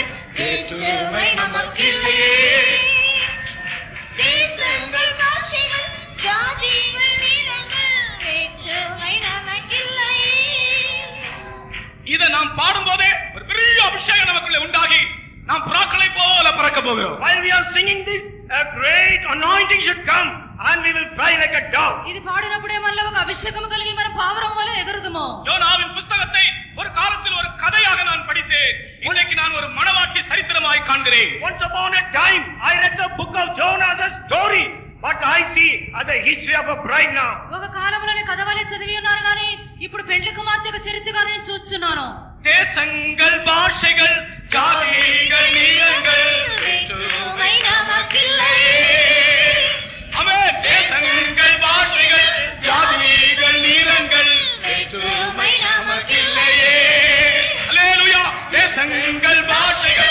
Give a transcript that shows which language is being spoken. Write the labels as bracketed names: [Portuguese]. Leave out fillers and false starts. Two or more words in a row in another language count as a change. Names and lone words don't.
[Tamil] வேற்றுமை நமக்கில்லையே. தேசங்கள், பாஷைகள், ஜாதிகள், நிறங்கள் வேற்றுமை நமக்கில்லையே. இதை நாம் பாடும்போதே ஒரு பெரிய அபிஷேகம் நமக்குள்ளே உண்டாகி நாம் புறாக்களை போல பறக்க போகிறோம். [English] While we are singing this, a great anointing should come and we will fly like a dove. [Telugu] ఇది పాడినప్పుడే మనలో ఒక అభిషేకం కలిగి మన పావురం వలె ఎగురుదుము. [Tamil] யோனாவின் புத்தகத்தை ஒரு காலத்தில் ஒரு கதையாக நான் படித்தேன். இன்னைக்கு நான் ஒரு மணவாட்டி சரித்திரமாய் காண்கிறேன். [English] Once upon a time, I read the book of Jonah, the story, but I see as a history of a bride now. [Telugu] ఒక కాలంలోనే కథ వలె చదివి ఉన్నాను గాని ఇప్పుడు పెండ్లి కుమార్తె యొక్క చరిత్రగా నేను చూస్తున్నాను. [Tamil] தேசங்கள் பாஷைகள் ஜாதிகள் நீளங்கள் வேற்றுமை நமக்கில்லையே. ஆமென். தேசங்கள் பாஷைகள் ஜாதிகள் நீளங்கள் வேற்றுமை நமக்கில்லையே. அல்லேலூயா. தேசங்கள் பாஷைகள்